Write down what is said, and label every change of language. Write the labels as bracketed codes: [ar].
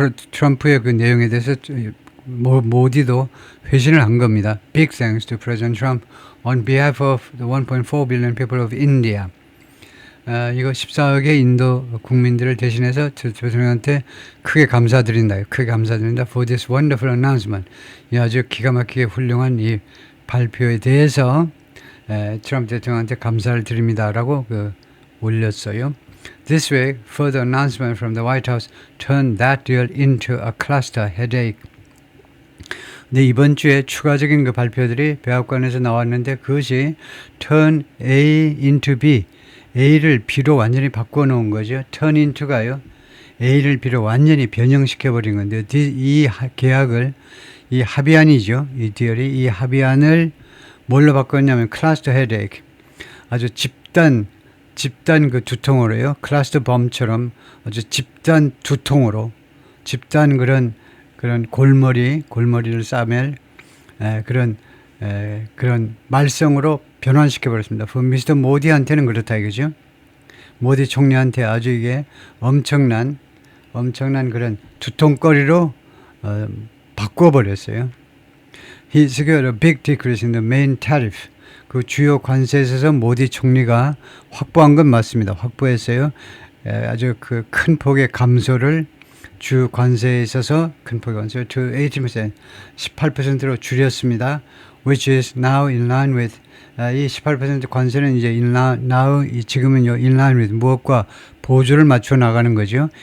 [ko] 트럼프의 그 내용에 대해서 모디도 회신을 한 겁니다. [en] Big thanks to President Trump on behalf of the 1.4 billion people of India. [ko] 이거 14억의 인도 국민들을 대신해서 대통령한테 크게 감사드린다. [en] for this wonderful announcement. [ko] 이 아주 기가 막히게 훌륭한 이 발표에 대해서 트럼프 대통령한테 감사를 드립니다라고 올렸어요. [en] This way, further announcement from the White House turned that deal into a cluster headache. [ko] 근데 이번 주에 추가적인 그 발표들이 백악관에서 나왔는데 그것이 [en] turn A into B. [ko] A를 B로 완전히 바꿔놓은 거죠. turn into가요. A를 B로 완전히 변형시켜버린 건데 이 계약을, 이 합의안이죠. 이 딜이, 이 합의안을 뭘로 바꿨냐면 [en] cluster headache. [ko] 아주 집단 그 두통으로요. 클러스터 범처럼 아주 집단 두통으로, 집단 그런 골머리를 싸맬 그런 말썽으로 변환시켜버렸습니다. 미스터 모디한테는 그렇다 이거죠. 모디 총리한테 아주 이게 엄청난 그런 두통거리로 바꿔버렸어요. [en] He secured a big decrease in the main tariff. [ko] 그 주요 관세에 있어서 모디 총리가 확보한 건 맞습니다. 확보했어요. 아주 그 큰 폭의 감소를 주 관세에 있어서 큰 폭의 감소 [en] to 18%, [ko] 18%로 줄였습니다. [en] Which is now in line with [ko] 이 18% 관세는 이제 지금은요 [en] in line with [ko] 무엇과 보조를 맞춰 나가는 거죠.